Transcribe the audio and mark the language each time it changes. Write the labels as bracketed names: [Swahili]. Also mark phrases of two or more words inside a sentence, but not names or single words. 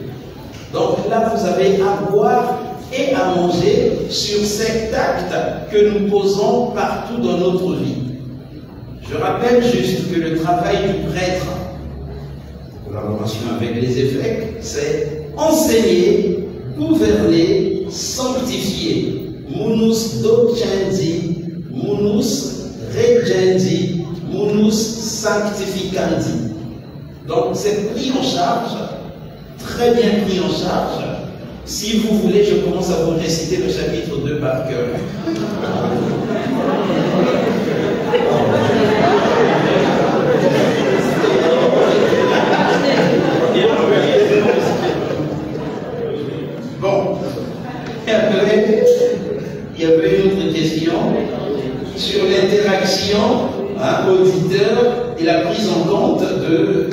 [French] Donc là, vous avez à boire et à manger sur cet acte que nous posons partout dans notre vie. Je rappelle juste que le travail du prêtre, en collaboration avec les évêques, c'est enseigner, gouverner, sanctifier. [Latin] Munus docendi, munus regendi, munus sanctificandi. [French] Donc c'est pris en charge, très bien pris en charge. Si vous voulez, je commence à vous réciter le chapitre 2 par cœur. Bon, il y avait une autre question sur l'interaction auditeur et la prise en compte de...